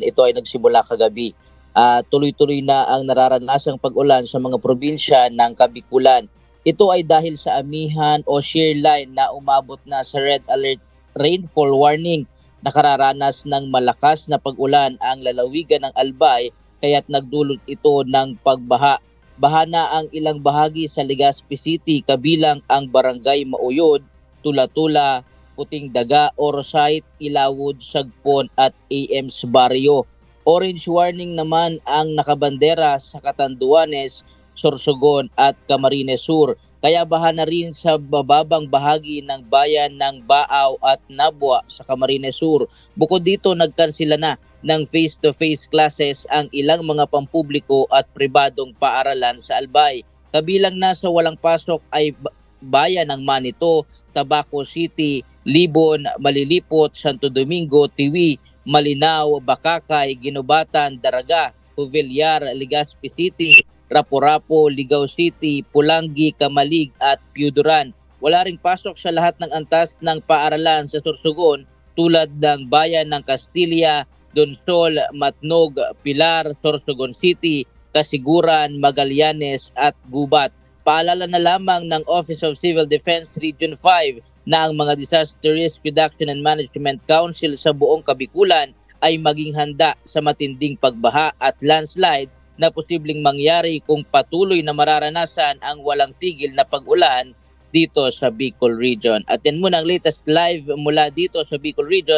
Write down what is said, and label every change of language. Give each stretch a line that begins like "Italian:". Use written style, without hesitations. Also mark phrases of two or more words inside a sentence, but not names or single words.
Filipino: Ito ay nagsimula kagabi. Tuloy-tuloy na ang nararanasang pag-ulan sa mga probinsya ng Kabikulan. Ito ay dahil sa amihan o shear line na umabot na sa
English: red alert rainfall warning.
Filipino: Nakararanas ng malakas na pag-ulan ang lalawigan ng Albay kaya't nagdulot ito ng pagbaha. Baha na ang ilang bahagi sa Legazpi City kabilang ang Barangay Mauyod, Tula-Tula, Puting Daga, Orosite, Ilawod, Sagpon at AM's Barrio.
English: Orange warning
Filipino: naman ang nakabandera sa Catanduanes, Sorsogon at Camarines Sur. Kaya baha na rin sa bababang bahagi ng bayan ng Baaw at Nabwa sa Camarines Sur. Bukod dito, nagkansila na ng
English: face-to-face classes
Filipino: ang ilang mga pampubliko at pribadong paaralan sa Albay. Kabilang na sa walang pasok ay bayan ng Manito, Tabaco City, Libon, Malilipot, Santo Domingo, Tiwi, Malinao, Bakakay, Ginobatan, Daraga, Jubillar, Legazpi City, Rapo-Rapo, Ligao City, Pulangi, Kamalig at Piuduran. Wala ring pasok sa lahat ng antas ng paaralan sa Sorsogon tulad ng bayan ng Castilla, Donsol, Matnog, Pilar, Sorsogon City, Kasiguran, Magallanes at Gubat. Paalala na lamang ng Office of Civil Defense Region 5 na ang mga Disaster Risk Reduction and Management Council sa buong Kabikulan ay maging handa sa matinding pagbaha at landslide na posibleng mangyari kung patuloy na mararanasan ang walang tigil na pag-ulan dito sa Bicol Region. At yan muna ang
English: latest live
Filipino: mula dito sa Bicol Region.